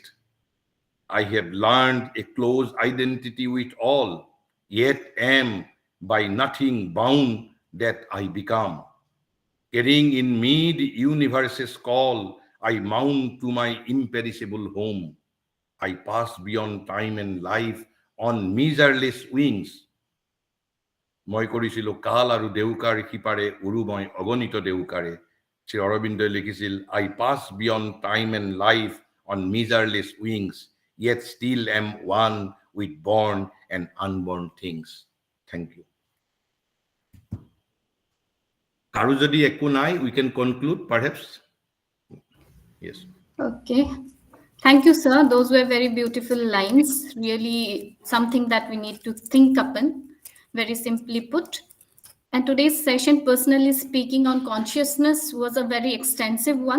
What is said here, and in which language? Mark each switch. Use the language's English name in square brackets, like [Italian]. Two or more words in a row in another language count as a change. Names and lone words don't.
[English] I have learned a close identity with all, yet am by nothing bound that I become. Carrying in me the universe's call, I mount to my imperishable home. I pass beyond time and life on measureless wings. [Assamese] মই কৰিছিলো কাল আৰু দেউকাৰ সিপাৰে উৰু মই অগণিত দেউকাৰে। শ্ৰী অৰবিন্দই লিখিছিল [English] I pass beyond time and life on measureless wings, yet still am one with born and unborn things. Thank you. [Assamese] কারো যদি একো নাই, [English] we can conclude perhaps. Yes. Okay. Thank you, sir. Those were very beautiful lines. Really something that we need to think upon. Very simply put. And today's session, personally speaking, on consciousness was a very extensive one.